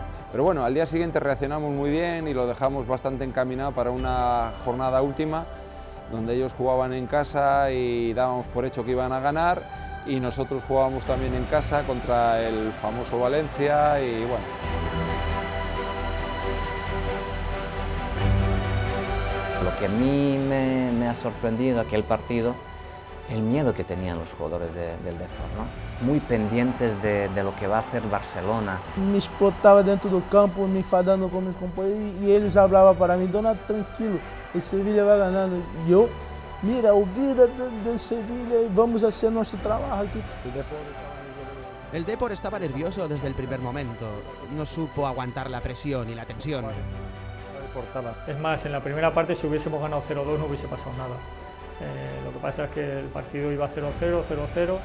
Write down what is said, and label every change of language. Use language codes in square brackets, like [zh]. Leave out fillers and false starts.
[es] Pero bueno, al día siguiente reaccionamos muy bien y lo dejamos bastante encaminado para una jornada última, donde ellos jugaban en casa y dábamos por hecho que iban a ganar, y nosotros jugábamos también en casa contra el famoso Valencia, y bueno. Lo que a mí me ha sorprendido aquel partido, el miedo que tenían los jugadores del Depor, ¿no? Muy pendientes de lo que va a hacer Barcelona. [pt] Me explotava dentro do campo, me enfadando com meus companheiros, e eles hablavam para mim: Donato, tranquilo, o Sevilla vai ganhando. [es] E eu, mira, olvida del Sevilla, vamos a hacer nuestro trabajo aquí. El Depor estaba nervioso desde el primer momento, no supo aguantar la presión y la tensión. Es más, en la primera parte, si hubiésemos ganado 0-2 no hubiese pasado nada. Lo que pasa es que el partido iba 0-0, 0-0.